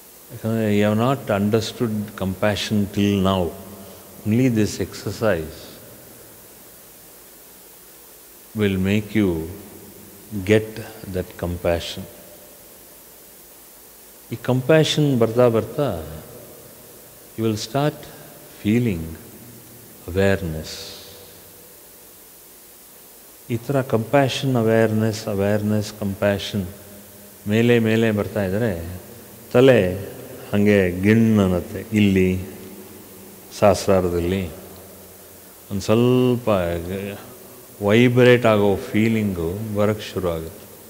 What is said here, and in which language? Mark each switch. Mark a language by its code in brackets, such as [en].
[kn] ಯಾಕಂದರೆ [en] You have not understood compassion till now. Only this exercise will make you get that compassion. [kn] ಈ compassion ಬರ್ತಾ ಬರ್ತಾ [en] you will start feeling awareness. [kn] ಈ ಥರ compassion awareness compassion ಮೇಲೆ ಬರ್ತಾ ಇದ್ದರೆ ತಲೆ ಹಾಗೆ ಗಿಣ್ಣು ಅನ್ನತ್ತೆ. ಇಲ್ಲಿ ಸಹಸ್ರಾರದಲ್ಲಿ ಒಂದು ಸ್ವಲ್ಪ ವೈಬ್ರೇಟ್ ಆಗೋ ಫೀಲಿಂಗು ಬರೋಕ್ಕೆ ಶುರು ಆಗುತ್ತೆ.